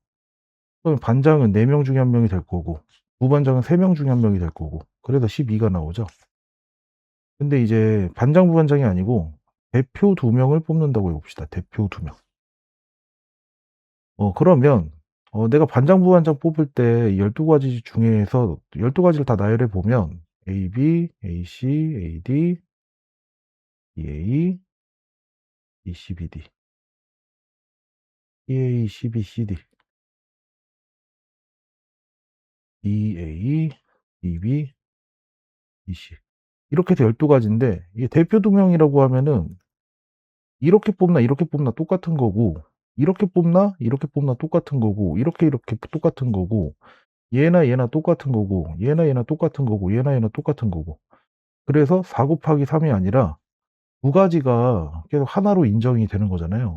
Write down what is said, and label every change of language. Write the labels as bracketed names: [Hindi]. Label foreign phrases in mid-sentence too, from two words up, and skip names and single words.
[Korean] 그럼 반장은 4명 중에 1 명이 될 거고, 부반장은 3명 중에 1 명이 될 거고, 그래서 12가 나오죠. 근데 이제 반장, 부반장이 아니고 대표 2 명을 뽑는다고 해 봅시다. 대표 2 명. 그러면 내가 반장, 부반장 뽑을 때 12 가지 중에서 12 가지를 다 나열해 보면 AB, AC, AD, EA, EC, BD, EA, CB, CD, EA, EB, EC, 이렇게 해서 12 가지인데, 이게 대표 2 명이라고 하면은 이렇게 뽑나 똑같은 거고, 이렇게 뽑나 똑같은 거고, 이렇게 똑같은 거고, 얘나 똑같은 거고, 얘나 똑같은 거고, 얘나 똑같은 거고. 그래서 4 곱하기 3이 아니라 두 가지가 계속 하나로 인정이 되는 거잖아요.